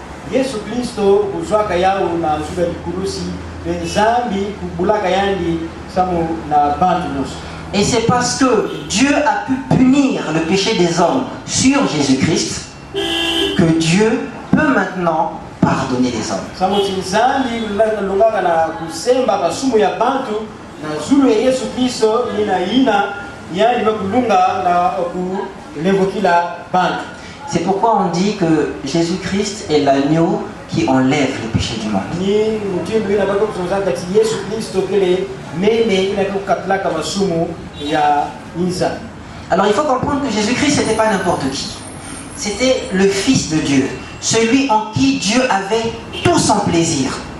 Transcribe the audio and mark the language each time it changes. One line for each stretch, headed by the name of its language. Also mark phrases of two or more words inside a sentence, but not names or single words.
Kituba (Democratic Republic of Congo): Yesu Kristo kuzwaka yao na zuga dikulusi benzambi kubulaka yandi samu na bantu nyonso.
French: Et c'est parce que Dieu a pu punir le péché des hommes sur Jésus-Christ que Dieu peut maintenant pardonner les hommes.
Kituba (Democratic Republic of Congo): Samu tinzambi lungaka na kusemba basumu ya bantu na zulu ya Yesu Kristo ina yandi bakulunga na kulevokila bantu.
French: C'est pourquoi on dit que Jésus-Christ est l'agneau qui enlève le péché du monde. Alors il faut comprendre que Jésus-Christ n'était pas n'importe qui. C'était le Fils de Dieu, celui en qui Dieu avait tout son plaisir.